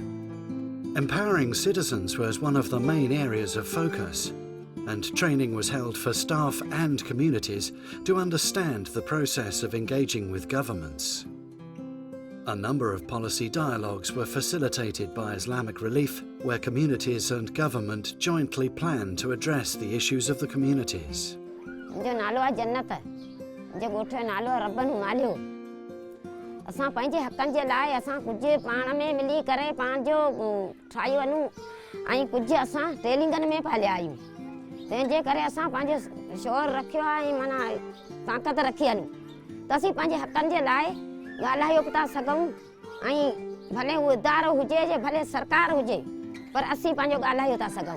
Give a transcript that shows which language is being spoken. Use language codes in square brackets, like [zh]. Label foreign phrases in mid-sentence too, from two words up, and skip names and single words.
[en] Empowering citizens was one of the main areas of focus, and training was held for staff and communities to understand the process of engaging with governments. A number of policy dialogues were facilitated by Islamic Relief, where communities and government jointly planned to address the issues of the communities. [sd] जो नालो आहे जन्नत, जो ॻोठ जो नालो आहे रब नूं मालियो। असां पंहिंजे हक़नि जे लाइ असां कुझु पाण में मिली करे पंहिंजो ठाही वञूं ऐं कुझु असां ट्रेनिंगनि में पालिया आहियूं। तंहिंजे करे असां पंहिंजो शोर रखियो आहे ऐं माना ताक़त रखी हलूं त असीं पंहिंजे हक़नि जे लाइ ॻाल्हायो बि था सघूं ऐं भले उहो इदारो हुजे जे भले सरकार हुजे पर असीं पंहिंजो ॻाल्हायो था सघूं।